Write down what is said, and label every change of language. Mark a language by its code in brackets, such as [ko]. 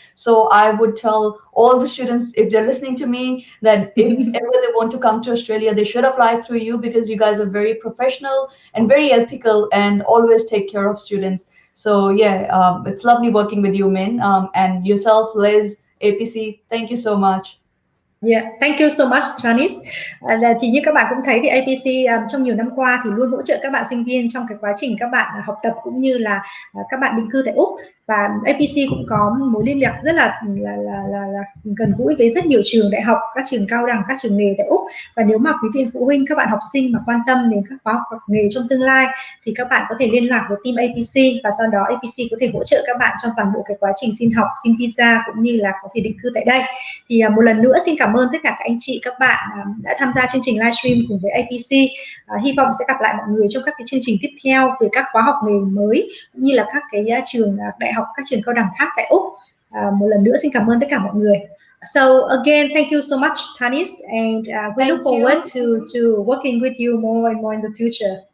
[en] So I would tell all the students, if they're listening to me, that if ever they want to come to Australia, they should apply through you, because you guys are very professional and very ethical and always take care of students. So it's lovely working with you, Min, and yourself, Liz, APC. Thank you so much. Yeah, thank you so much, Tanishq. [vi] Thì như các bạn cũng thấy thì APC trong nhiều năm qua thì luôn hỗ trợ các bạn sinh viên trong cái quá trình các bạn học tập cũng như là các bạn định cư tại Úc, và APC cũng có mối liên lạc rất là gần gũi với rất nhiều trường đại học, các trường cao đẳng, các trường nghề tại Úc. Và nếu mà quý vị phụ huynh, các bạn học sinh mà quan tâm đến các khóa học nghề trong tương lai thì các bạn có thể liên lạc với team APC, và sau đó APC có thể hỗ trợ các bạn trong toàn bộ cái quá trình xin học, xin visa cũng như là có thể định cư tại đây. Thì một lần nữa xin cảm ơn tất cả các anh chị, các bạn đã tham gia chương trình livestream cùng với APC. Hy vọng sẽ gặp lại mọi người trong các cái chương trình tiếp theo về các khóa học nghề mới cũng như là các cái trường đại học, các trường cao đẳng khác tại Úc. Một lần nữa xin cảm ơn tất cả mọi người. [en] So again, thank you so much, Tanishq, and we look forward to working with you more and more in the future.